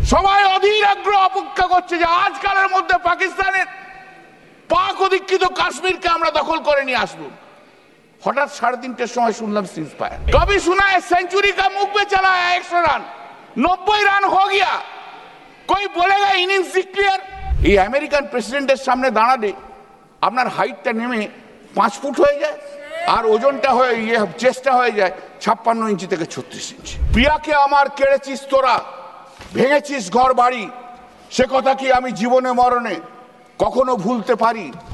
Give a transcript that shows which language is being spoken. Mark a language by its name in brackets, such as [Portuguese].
[Bangla] সবাই অধীর আগ্রহ অপেক্ষা করছে যে আজকালের মধ্যে পাকিস্তানের পাক অধিকৃত কাশ্মীরকে আমরা দখল করে নিয়ে আসবো। হঠাৎ 3:30টার সময় শুনলাম সিজ ফায়ার। [Hindi] কবি सुना है सेंचुरी का मुख पे चला है 100 रन, 90 রান हो गया, कोई बोलेगा इनिंग्स डिक्लेयर। [Bangla] এই আমেরিকান প্রেসিডেন্টের সামনে দাঁড়ালে আপনার হাইটটা নেমে 5 ফুট হয়ে যায় আর ওজনটা হয়ে চেস্টটা হয়ে যায় 56 ইঞ্চি থেকে 36 ইঞ্চি। প্রিয়াকে আমার কেড়েছিস তোরা, ভেঙেছিস ঘর বাড়ি, সে কথা কি আমি জীবনে মরণে কখনো ভুলতে পারি?